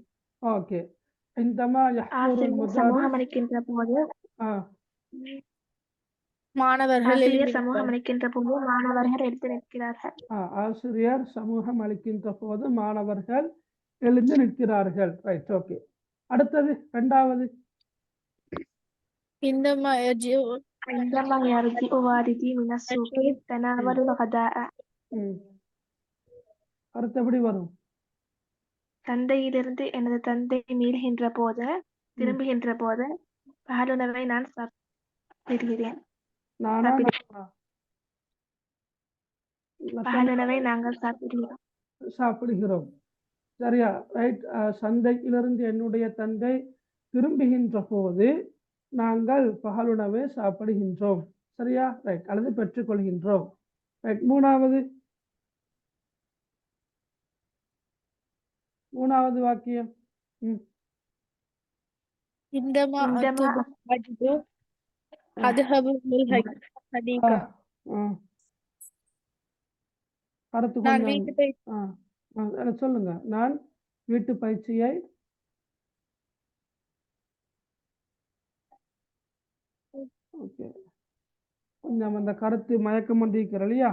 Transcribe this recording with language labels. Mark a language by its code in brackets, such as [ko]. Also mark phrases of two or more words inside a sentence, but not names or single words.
[ar] ஓகே. عندما يدخل المدرس [ta] சமூகம் அளிக்கின்ற போது மாணவர்கள் சமூகம் அளிக்கின்ற போது மாணவர்கள் எழுந்து நிற்கிறார்கள். ஆசிரியர் சமூகம் அளிக்கின்ற போது மாணவர்கள் எழுந்து நிற்கிறார்கள். ரைட் ஓகே. அடுத்தது 2வது. [ar] عندما يرجع والدي من السوق تناول الغداء. [ta] கருத்து எப்படி வரும்? சந்தையிலிருந்து எனது தந்தை மீள்கின்ற போது, திரும்புகின்ற போது பகலுணவை நான் சாப்பிடுகிறேன். பகலுணவை நாங்கள் சாப்பிடுகிறோம். சரியா? ரைட். சந்தையிலிருந்து என்னுடைய தந்தை திரும்புகின்ற போது நாங்கள் பகலுணவை சாப்பிடுகின்றோம். சரியா? ரைட். அல்லது பெற்றுக்கொள்கின்றோம். ரைட். மூணாவது வாக்கியம். [ar] عندما أذهب للحديقة. [ta] கருத்து சொல்லுங்க. நான் வீட்டு பயிற்சியை கொஞ்சம் அந்த கருத்து மயக்கம் பண்ணிருக்கிற இல்லையா?